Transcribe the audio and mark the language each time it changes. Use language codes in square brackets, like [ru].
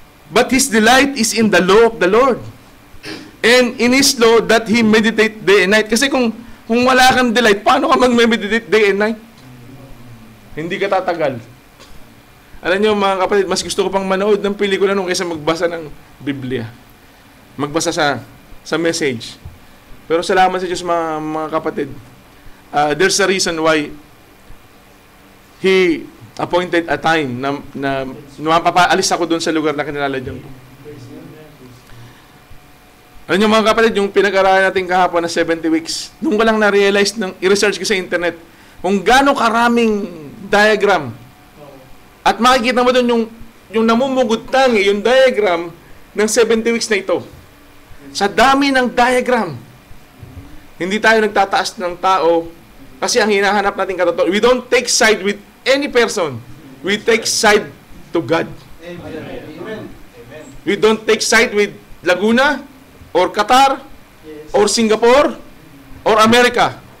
[en] But his delight is in the law of the Lord. And in his law that he meditate day and night. [tl] Kasi kung wala kang delight, paano ka [en] mag-meditate day and night? [tl] Hindi ka tatagal. Alam niyo mga kapatid, mas gusto ko pang manood ng pelikula nung kaysa magbasa ng Biblia. Magbasa sa message. Pero salamat sa Diyos mga kapatid. [en] There's a reason why He appointed a time [tl] na mapapaalis ako doon sa lugar na kinilalagyan ko. Alam niyo mga kapatid, yung pinag-aralan natin kahapon na 70 weeks, nung ko lang na-realize, i-research ko sa internet, kung gaano karaming diagram. At makikita mo doon yung namumugutang, yung diagram ng 70 weeks na ito. Sa dami ng diagram, hindi tayo nagtataas ng tao kasi ang hinahanap natin katotohanan. [en] We don't take side with any person. We take side to God. Amen. We don't take side with Laguna or Qatar or Singapore or America.